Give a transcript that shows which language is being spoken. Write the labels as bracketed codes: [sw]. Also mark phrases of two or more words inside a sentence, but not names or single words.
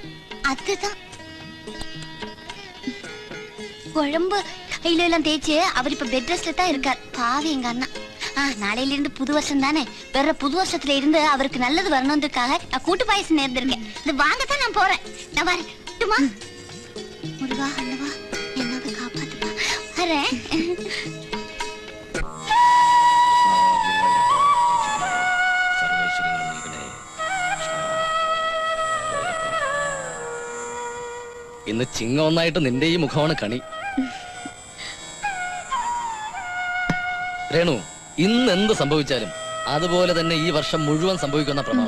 [ta] அதுதான் குழம்பு கையில எல்லாம் தேய்ச்சு அவர் இப்ப [en] bed restல [ta] தான் இருக்கார். பாவி எங்க அண்ணா. நாளையில இருந்து புது வருஷம் தானே, வேற புது வருஷத்துல இருந்து அவருக்கு நல்லது வரணும்ன்றதுக்காக நான் கூட்டு பாயசம் நேர்ந்திருக்கேன். இது வாங்கத்தான் நான் போறேன். நான் வரேன். முருகா அல்லவா என்னது காப்பாத்துப்பா. வரேன். [ml] ഇന്ന് ചിങ്ങ ഒന്നായിട്ട് നിന്റെ ഈ മുഖമാണ് കണി. രേണു, ഇന്ന് എന്ത് സംഭവിച്ചാലും അതുപോലെ തന്നെ ഈ വർഷം മുഴുവൻ സംഭവിക്കുന്ന പ്രമാണം.